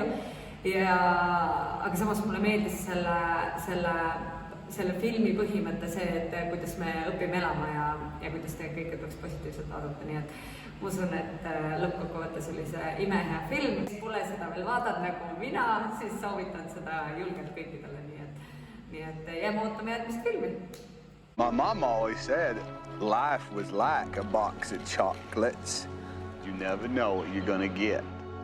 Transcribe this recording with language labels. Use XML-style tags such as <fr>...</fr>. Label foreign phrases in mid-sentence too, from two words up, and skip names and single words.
<et>Aga samas mulle meeldis selle filmi põhimõte see, et kuidas me õpime elama ja kuidas te kõike tuleks positiivselt vaadata. Nii et ma usun, et lõppkokkuvõttes oli see imehea film. Kui pole seda veel vaadanud nagu mina, siis soovitan seda julgelt kõikidele. Nii et jääme ootame järgmist filmi.</et> <en>My mom always said life was like a box of chocolates. You never know what you're gonna get.</en>